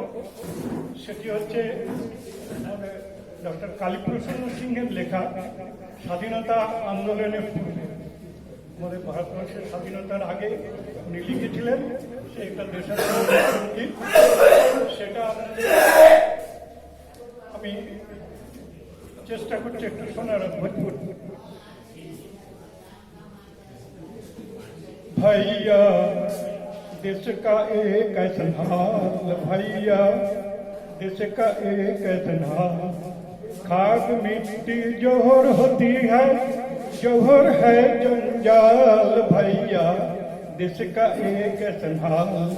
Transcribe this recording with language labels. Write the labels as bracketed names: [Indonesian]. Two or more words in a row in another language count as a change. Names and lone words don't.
[Bangla] সেটি হচ্ছে আমাদের ডক্টর কালীপ্রসন্ন সিংহের লেখা স্বাধীনতা আন্দোলনের পূর্বে, আমাদের ভারতবর্ষের স্বাধীনতার আগে উনি লিখেছিলেন। সেইটা দেশের সঙ্গীত, সেটা আমি চেষ্টা করছি একটু শোনার ভোজপুর। [Hindi] भैया देश का एक ऐसा हाल, भैया देश का एक ऐसा हाल, खाक मिट्टी जोहर होती है, जोहर है जंजाल, भैया देश का एक ऐसा हाल।